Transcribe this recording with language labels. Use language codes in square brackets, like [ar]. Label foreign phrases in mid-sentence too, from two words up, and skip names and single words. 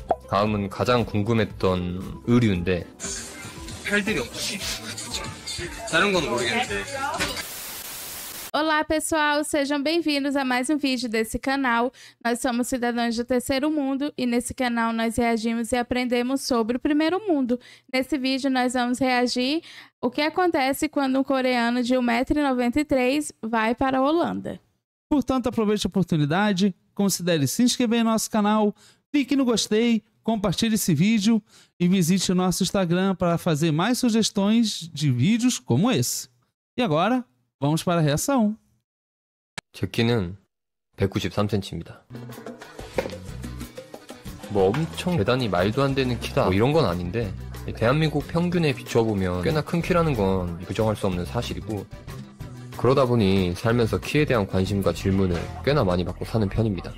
[ko] 다음은 가장 궁금했던 의류인데 팔들이 없지. 다른 건 모르겠는데. [pt] Olá pessoal, sejam bem-vindos a mais um vídeo desse canal. Nós somos cidadãos do terceiro mundo e nesse canal nós reagimos e aprendemos sobre o primeiro mundo. Nesse vídeo nós vamos reagir o que acontece quando um coreano de 1,93 m vai para a Holanda. Portanto, aproveite a oportunidade, considere se inscrever em nosso canal, clique no gostei, compartilhe esse vídeo e visite o nosso Instagram para fazer mais sugestões de vídeos como esse. E agora, vamos para a reação. [ko] 제 키는 193cm입니다. 뭐 엄청 대단히 말도 안 되는 키다 뭐 이런 건 아닌데 대한민국 평균에 비춰보면 꽤나 큰 키라는 건 부정할 수 없는 사실이고 그러다 보니 살면서 키에 대한 관심과 질문을 꽤나 많이 받고 사는 편입니다.